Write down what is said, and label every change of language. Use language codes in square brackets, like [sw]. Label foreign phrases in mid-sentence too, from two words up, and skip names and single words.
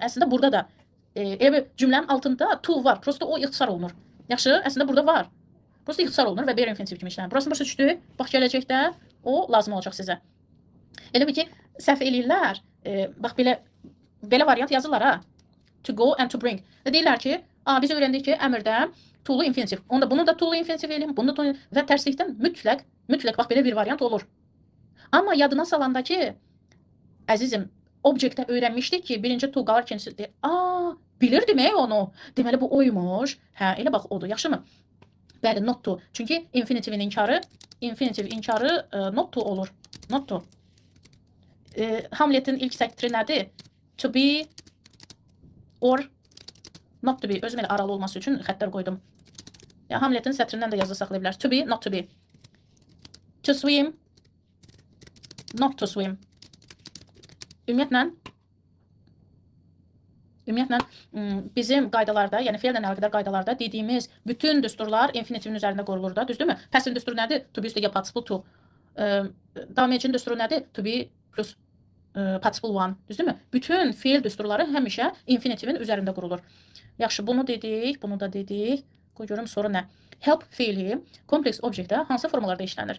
[az] Əslində burada da elə cümlənin altında to var. Prosta o ixtisar olunur. Yaxşı, əslində burada var. Prosta ixtisar olunur və bear infinitiv kimi işlənir. Burasını başa düşdük. Bax gələcəkdə o lazım olacaq sizə. Elə bir ki, səhv eləyirlər. Bax belə variant yazırlar ha. [en] To go and to bring. [az] Deyirlər ki, biz öyrəndik ki, əmrdə to-lu infinitiv. Onda bunu da to-lu infinitiv eləyim, bunu da to-lu və tərslikdən mütləq bax belə bir variant olur. Amma yadına salanda ki, əzizim, objektdə öyrənmişdik ki, birinci to qalır, ikincisi de. Bilirdim onu. Deməli bu oymuş. Hə, elə bax odur. Yaxşımı? Bəli, [en] not to. [az] Çünki infinitivin inkarı [en] not to [az] olur. [en] Not to. [az] Hamletin ilk sətri nədir? [en] To be or not to be. [az] Özüm elə aralı olması üçün xəttlər qoydum. Ya Hamletin sətrindən də yazı saxlaya bilər. [en] To be, not to be. To swim, not to swim. [az] Ümumiyyətlə bizim qaydalarda, yəni fe'llə əlaqədar qaydalarda dediyimiz bütün düsturlar infinitivin üzərində qurulur da, düzdürmü? Pəsin düsturu nədir? [en] To be [az] üstəgə participle to. Davam edicinin düsturu nədir? [en] To be plus participle one, [az] düzdürmü? Bütün fe'l düsturları həmişə infinitivin üzərində qurulur. Yaxşı, bunu dedik, bunu da dedik. Qoy görüm sonra nə? Help fe'li kompleks objektdə hansı formalarda işlənir?